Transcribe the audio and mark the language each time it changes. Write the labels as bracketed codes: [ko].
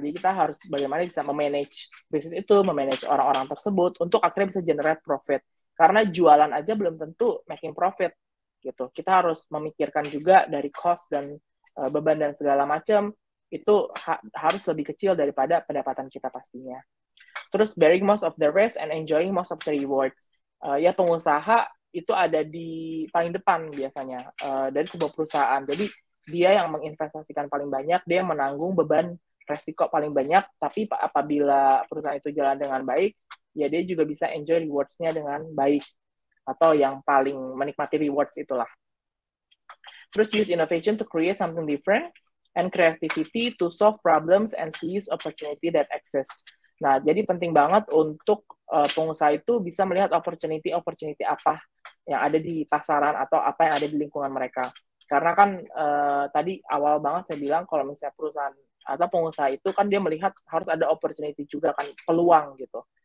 [id] Jadi kita harus bagaimana bisa memanage bisnis itu, memanage orang-orang tersebut untuk akhirnya bisa generate profit. Karena jualan aja belum tentu [en] making profit. [id] Gitu. Kita harus memikirkan juga dari cost dan beban dan segala macam, itu harus lebih kecil daripada pendapatan kita pastinya. [en] Terus bearing most of the risk and enjoying most of the rewards. [id] Ya pengusaha itu ada di paling depan biasanya dari sebuah perusahaan. Jadi dia yang menginvestasikan paling banyak, dia yang menanggung beban resiko paling banyak, tapi apabila perusahaan itu jalan dengan baik, ya dia juga bisa enjoy rewards-nya dengan baik, atau yang paling menikmati rewards itulah. [en] Terus use innovation to create something different and creativity to solve problems and seize opportunity that exist. [id] Nah, jadi penting banget untuk pengusaha itu bisa melihat opportunity apa yang ada di pasaran atau apa yang ada di lingkungan mereka. Karena kan tadi awal banget saya bilang kalau misalnya perusahaan atau pengusaha itu kan dia melihat harus ada opportunity juga kan, peluang gitu.